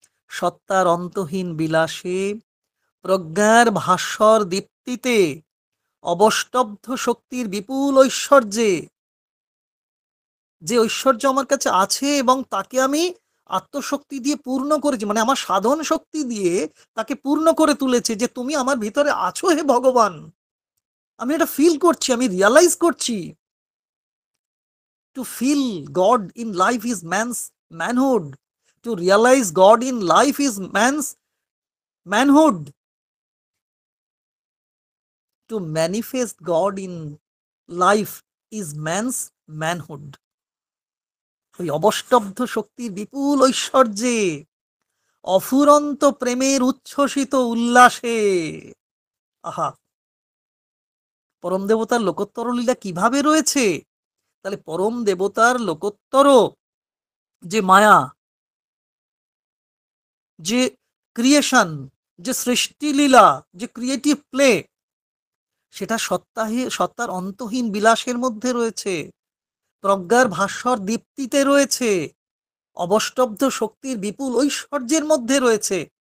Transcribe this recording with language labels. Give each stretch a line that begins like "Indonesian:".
Bangla: সত্তার অন্তহীন বিলাসে, প্রজ্ঞার ভাস্বর দীপ্তিতে, অবস্তব্ধ শক্তির বিপুল ঐশ্বর্যে, যে ঐশ্বর্য আমার কাছে আছে এবং তাকে আমি আত্মশক্তি দিয়ে পূর্ণ করেছি, মানে আমার সাধন শক্তি দিয়ে তাকে পূর্ণ করে তুলেছে, যে তুমি আমার ভিতরে আছো হে ভগবান। আমি এটা ফিল করছি, আমি রিয়ালাইজ করছি।
English: To feel God in life is man's manhood. To realize God in life is man's manhood. To manifest God in life is man's manhood.
Bangla: ওই অবষ্টব্ধ শক্তির বিপুল ঐশ্বর্যে, অফুরন্ত প্রেমের উচ্ছ্বসিত উল্লাসে, আহা, পরম দেবতার লোকোত্তর লীলা কিভাবে রয়েছে? তাহলে পরম দেবতার লোকোত্তর যে মায়া, যে ক্রিয়েশন, যে সৃষ্টি লীলা, যে ক্রিয়েটিভ প্লে, সেটা সত্তার অন্তহীন বিলাসের মধ্যে রয়েছে, প্রজ্ঞার ভাস্বর দীপ্তিতে রয়েছে, অবষ্টব্ধ শক্তির বিপুল ঐশ্বর্যের মধ্যে রয়েছে।